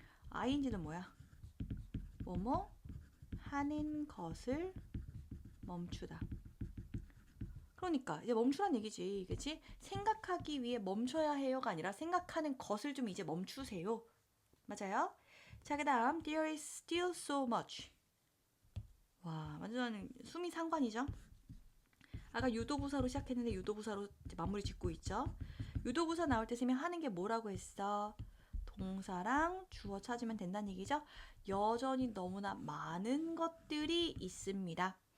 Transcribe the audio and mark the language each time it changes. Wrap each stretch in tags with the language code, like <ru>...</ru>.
<ko>ing는 뭐야? 뭐뭐 하는 것을 멈추다. 그러니까 이제 멈추란 얘기지. 그치? 생각하기 위해 멈춰야 해요가 아니라 생각하는 것을 좀 이제 멈추세요. 맞아요? 자, 그 다음</ko> <en>There is still so much.</en> <ko>와, 완전 숨이 상관이죠? 아까 유도부사로 시작했는데 유도부사로 마무리 짓고 있죠? 유도부사 나올 때 쌤이 하는 게 뭐라고 했어? 동사랑 주어 찾으면 된다는 얘기죠? 여전히 너무나 많은 것들이 있습니다.</ko>